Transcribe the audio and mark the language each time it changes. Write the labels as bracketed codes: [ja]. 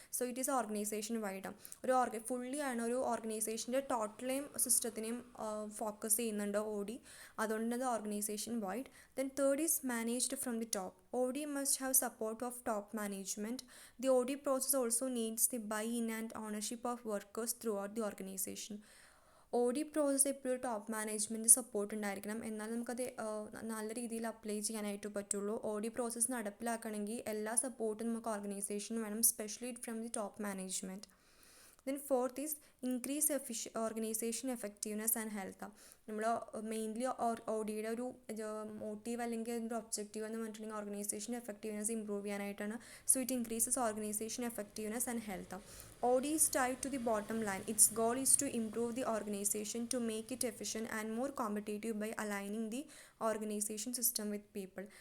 [en] So it is organization wide. [ml] Fully ആണ് ഒരു ഓർഗനൈസേഷൻ്റെ ടോട്ടലെയും സിസ്റ്റത്തിനെയും focus ചെയ്യുന്നുണ്ട് ODI. അതുകൊണ്ട് അത് [en] Organization wide. Then third is managed from the top. ODI must have support of top management. The ODI process also needs the buy-in and ownership of workers throughout the organization. [ml] ODI process എപ്പോഴും top management support ഉണ്ടായിരിക്കണം, എന്നാൽ നമുക്കത് നല്ല രീതിയിൽ apply ചെയ്യാനായിട്ട് പറ്റുള്ളൂ. ODI process നടപ്പിലാക്കണമെങ്കിൽ എല്ലാ സപ്പോർട്ടും നമുക്ക് ഓർഗനൈസേഷന് വേണം, [en] Specially from the top management. Then fourth is increase organization effectiveness and health. [ml] നമ്മൾ മെയിൻലി ODIയുടെ ഒരു മോട്ടീവ് അല്ലെങ്കിൽ അതിൻ്റെ ഒബ്ജക്റ്റീവ് എന്ന് പറഞ്ഞിട്ടുണ്ടെങ്കിൽ ഓർഗനൈസേഷൻ എഫക്റ്റീവ്നെസ് ഇമ്പ്രൂവ് ചെയ്യാനായിട്ടാണ്. [en] So it increases organization effectiveness and health. ODI is tied to the bottom line. Its goal is to improve the organization to make it efficient and more competitive by aligning the organization system with people.